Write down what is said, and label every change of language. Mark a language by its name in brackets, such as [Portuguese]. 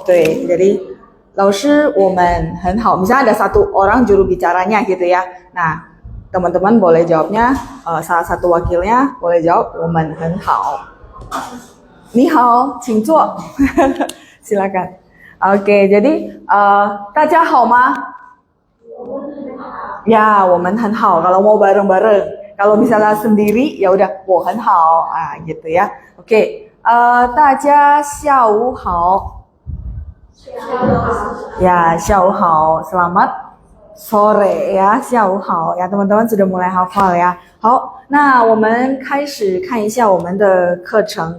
[Chinese] 对, jadi 老师我们很好. [Indonesian] Misalnya ada satu orang juru bicaranya gitu ya. Nah, teman-teman boleh jawabnya, salah satu wakilnya boleh jawab [Chinese] 我们很好. 你好, 请坐.Silakan. [Indonesian] Oke, jadi [Chinese] 大家好吗? [Indonesian] Ya, [Chinese] 我们很好. [Indonesian] Kalau mau bareng-bareng. Kalau misalnya sendiri, ya udah [Chinese] 我很好. [Indonesian] Gitu ya. Oke. [Chinese] 大家下午好. Ya, 下午好. [Indonesian] Selamat sore ya, [Chinese] 下午好 [Indonesian] ya. Teman-teman sudah mulai hafal ya. [Chinese] 好, nah, 我们开始看一下我们的课程.